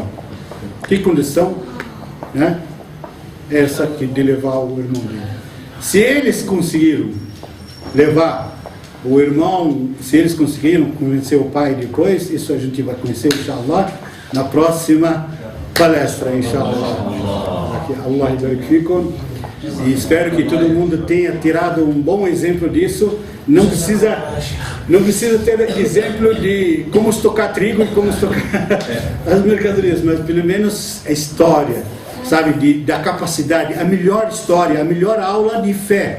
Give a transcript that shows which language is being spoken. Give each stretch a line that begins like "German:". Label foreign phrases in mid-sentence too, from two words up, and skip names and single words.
Portuguese: Que condição? Né? Essa aqui de levar o irmão dele. Se eles conseguiram levar o irmão, se eles conseguiram convencer o pai depois, isso a gente vai conhecer, inshallah, na próxima palestra, inshallah.
Arabic: الله يبارك فيكم.
Portuguese: E espero que todo mundo tenha tirado um bom exemplo disso. Não precisa ter exemplo de como estocar trigo e como estocar as mercadorias, mas pelo menos a história, sabe, da capacidade, a melhor história, a melhor aula de fé.